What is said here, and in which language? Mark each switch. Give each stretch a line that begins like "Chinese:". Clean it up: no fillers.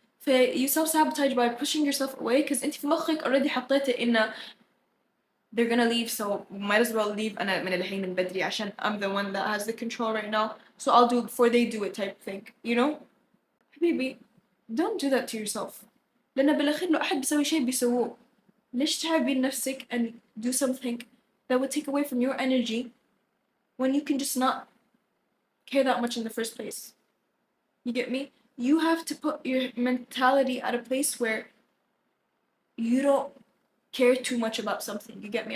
English: You self-sabotage by pushing yourself away because
Arabic: انت في مخك
English: already
Arabic: حطيت إنه
English: they're gonna leave, so might as well leave
Arabic: أنا من الحين من بدري عشان
English: I'm the one that has the control right now, so I'll do it before they do it type thing, you know?
Arabic: حبيبي
English: don't do that to yourself.
Arabic: لأن بالأخير لو أحد بيسوي شيء بيسووه. ليش تعبين نفسك
English: and do something that would take away from your energy when you can just not care that much in the first place? You get me? You have to put your mentality at a place where you don't care too much about something. You get me?